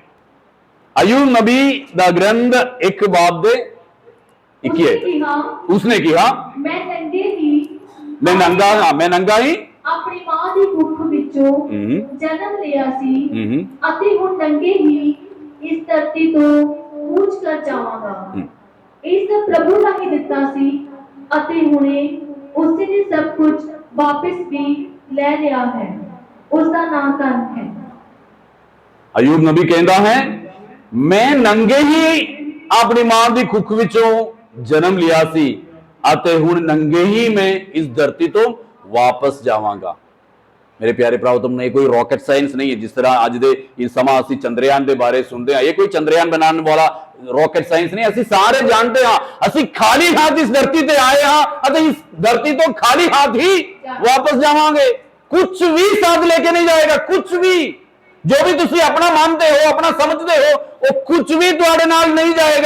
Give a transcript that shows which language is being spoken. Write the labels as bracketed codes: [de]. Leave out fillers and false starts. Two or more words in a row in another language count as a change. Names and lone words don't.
[pa] ਅੱਯੂਬ ਨਬੀ ਦਾ ਗ੍ਰੰਥ 1 ਬਾਬ ਦੇ 21 ਉਸਨੇ ਕਿਹਾ मैं ਨੰਗਾ ਹੀ ਅਪਣੀ ਮਾਂ ਦੀ ਕੁੱਖ ਵਿਚੋਂ ਜਨਮ ਲਿਆ ਸੀ ਅਤੇ ਹੁਣ ਨੰਗੇ ਹੀ ਇਸ ਧਰਤੀ ਤੋ ਕੂਚ ਕਰ ਜਾਵਾਂਗਾ। ਇਹ ਸਭ ਪ੍ਰਭੂ ਦਾ ਹੀ ਦਿੱਤਾ ਸੀ ਅਤੇ ਹੁਣੇ ਉਸੇ ਨੇ ਸਭ ਕੁਝ ਵਾਪਸ ਵੀ ਲੈ ਲਿਆ ਹੈ। ਉਸ ਦਾ ਨਾਮ ਧੰਨ ਹੈ। ਅਯੂਬ ਨਬੀ ਕਹਿੰਦਾ ਹੈ, ਮੈਂ ਨੰਗੇ ਹੀ ਆਪਣੀ ਮਾਂ ਦੀ ਕੁੱਖ ਵਿੱਚੋਂ ਜਨਮ ਲਿਆ ਸੀ ਅਤੇ ਹੁਣ ਨੰਗੇ ਹੀ ਮੈਂ ਇਸ ਧਰਤੀ ਤੋਂ ਵਾਪਸ ਜਾਵਾਂਗਾ। ਮੇਰੇ ਪਿਆਰੇ ਭਰਾਓ, ਤੁਮਨੇ ਕੋਈ [en] rocket science [pa] ਨਹੀਂ ਹੈ। ਜਿਸ ਤਰ੍ਹਾਂ ਅੱਜ ਦੇ ਇਸ ਸਮਾ ਅਸੀ ਚੰਦਰਯਾਨ ਕੇ ਬਾਰੇ ਸੁਣਤੇ ਹੈਂ, ਯੇ ਕੋਈ ਚੰਦਰਯਾਨ ਬਨਾਨੇ ਵਾਲਾ [en] rocket science [pa] ਨਹੀਂ। ਅਸੀ ਸਾਰੇ ਜਾਨਤੇ ਹੈਂ ਅਸੀ ਖਾਲੀ ਹਾਥ ਇਸ ਧਰਤੀ ਤੇ ਆਏ ਹਾਂ, ਇਸ ਧਰਤੀ ਤੋ ਖਾਲੀ ਹਾਥ ਹੀ ਵਾਪਸ ਜਾਵਾਂਗੇ। ਕੁਛ ਭੀ ਸਾਥ ਲੇਕੇ ਨਹੀਂ ਜਾਏਗਾ। ਕੁਛ ਭੀ ਜੋ ਭੀ ਤੁਸੀ ਅਪਨਾ ਮਾਨਤੇ ਹੋ, ਅਪਨਾ ਸਮਝਤੇ ਹੋ, ਵੋ ਕੁਛ ਭੀ ਤੁਹਾਡੇ ਨਾਲ ਨਹੀਂ ਜਾਏਗਾ।